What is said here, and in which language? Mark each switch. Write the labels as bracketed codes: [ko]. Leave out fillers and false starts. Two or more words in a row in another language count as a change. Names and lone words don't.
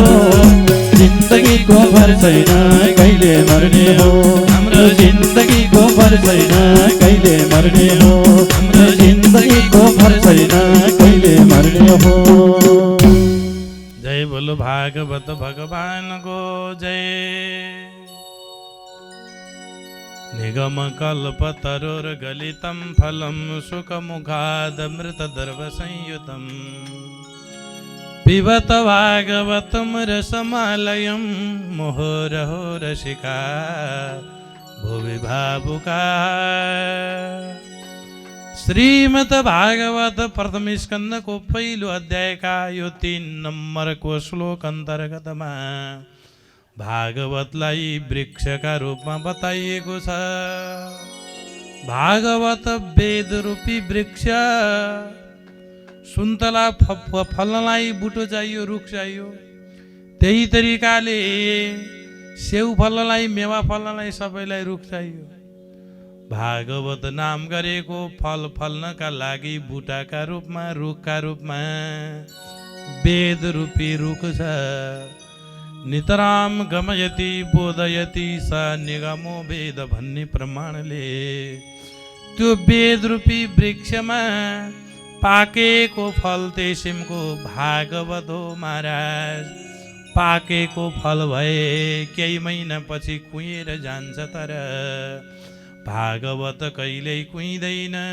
[ne] जिन्दगीको भर छैन कहिले मर्ने हो। हाम्रो जिन्दगीको भर छैन कहिले मर्ने हो। हाम्रो जिन्दगीको भर छैन कहिले मर्ने हो। जय बोलो भागवत भगवानको जय। [sa] निगम कल्पतरुर्गलितं फलं सुखमुखादमृतदर्भसंयुतं पिबत भागवतं रसमालयं मुहुरहो रसिका भुवि भावुका। [ne] श्रीमद् भागवत प्रथम स्कन्धको पहिलो अध्यायका यो 3 नम्बरको श्लोक अन्तर्गतमा भागवतलाई वृक्षका रूपमा बताइएको छ। भागवत वेद रूपी वृक्ष सुन्तला फल्नलाई बुटो चाहियो, रुख चाहियो। त्यही तरिकाले सेउ फल्नलाई, मेवा फल्नलाई सबैलाई रुख चाहियो। भागवत नाम गरेको फल फल्नका लागि बुटाका रूपमा, रुखका रूपमा वेद रूपी रुख छ। [sa] नितराम गमयति बोधयति स निगमो वेद [ne] भन्ने प्रमाणले त्यो वेद रूपी वृक्षमा पाकेको फल तेसिमको भागवत हो महाराज। पाकेको फल भए केही महिनापछि कुहिएर जान्छ, तर भागवत कहिल्यै कुहिँदैन।